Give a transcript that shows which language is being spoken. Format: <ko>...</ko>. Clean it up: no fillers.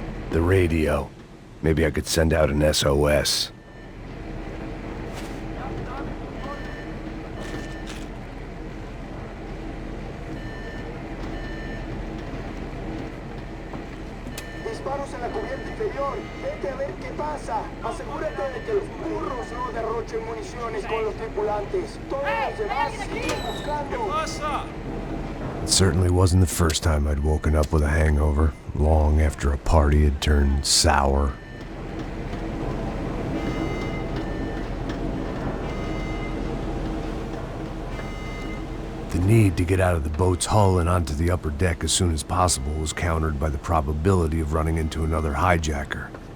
<en>The radio. Maybe I could send out an SOS.</en> <es>Disparos en la cubierta inferior. Vete a ver qué pasa. Asegúrate de que los burros no derrochen municiones con los tripulantes. Todos los demás siguen buscando. ¿Qué pasa?</es> <en>It certainly wasn't the first time I'd woken up with a hangover, long after a party had turned sour. The need to get out of the boat's hull and onto the upper deck as soon as possible was countered by the probability of running into another hijacker.</en>